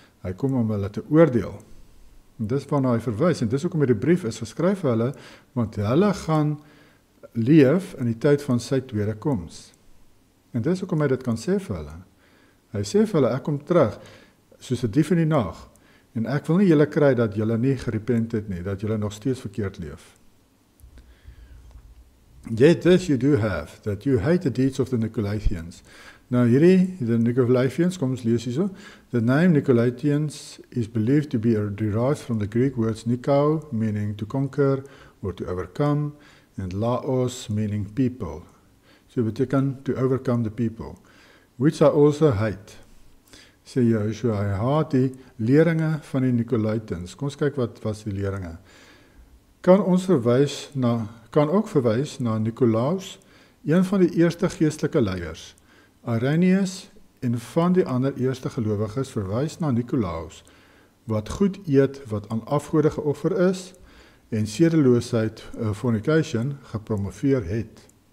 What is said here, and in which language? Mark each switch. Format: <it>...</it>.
<af>Hy kom om hulle te oordeel. En dis waarna hy verwys, en dis hoekom die brief is geskryf vir hulle, want hulle gaan leef in die tyd van sy tweede koms. En dis hoekom hy dit kan sê vir hulle. Hy sê vir hulle, ek kom terug, soos 'n dief in die nag, en ek wil nie julle kry dat julle nie gerepent het nie, dat julle nog steeds verkeerd leef.</af> <en>Yet this you do have, that you hate the deeds of the Nicolaitans.</en> <af>Nou hierdie,</af> <en>the Nicolaitans,</en> <af>kom ons lees hierso.</af> <en>The name Nicolaitans is believed to be derived from the Greek words nikao, meaning to conquer or to overcome, and laos, meaning people.</en> <af>So beteken</af> <en>to overcome the people, which I also hate.</en> <af>Sê Joshua, hy haat die leringe van die Nicolaitans. Kom ons kyk wat was die leringe. Kan ook verwys na Nicolaus, een van die eerste geestelike leiers. Irenaeus en van die ander eerste gelowiges verwys na Nicolaus, wat goed eet wat aan afgode geoffer is, en sedeloosheid, fornication, gepromoveer het.</af>